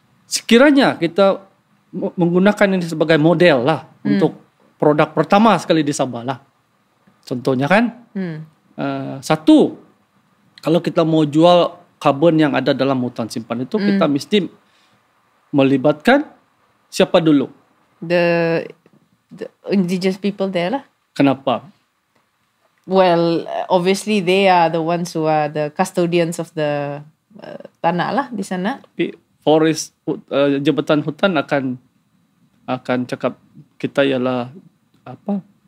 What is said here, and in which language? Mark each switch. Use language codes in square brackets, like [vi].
[ms] Sekiranya kita menggunakan ini sebagai model lah untuk produk pertama sekali di Sabah lah. Contohnya kan, satu, kalau kita mau jual karbon yang ada dalam hutan simpan itu, kita mesti melibatkan siapa dulu? [en] The indigenous people there lah. [ms] Kenapa? [en] Well, obviously they are the ones who are the custodians of the tanah [ms] lah di sana. Tapi forest jabatan hutan akan cakap kita ialah apa?